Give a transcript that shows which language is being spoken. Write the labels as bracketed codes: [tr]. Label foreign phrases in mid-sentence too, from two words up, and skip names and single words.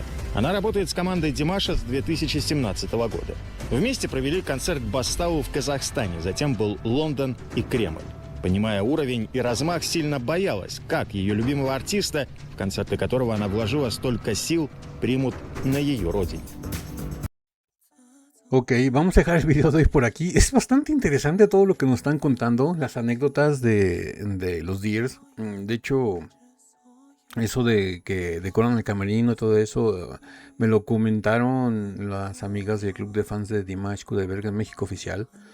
[ru] Она работает с командой Димаша с 2017 года. Вместе провели концерт Бастау в Казахстане, затем был Лондон и Кремль. Понимая уровень и размах, сильно боялась, как ее любимого артиста, в концерты которого она вложила столько сил, примут на ее родине. [es] Ok, vamos a dejar el video de hoy por aquí. Es bastante interesante todo lo que nos están contando, las anécdotas de los Deers. De hecho, eso de que decoran el camerino y todo eso, me lo comentaron las amigas del club de fans de Dimash Kudaibergen en México Oficial.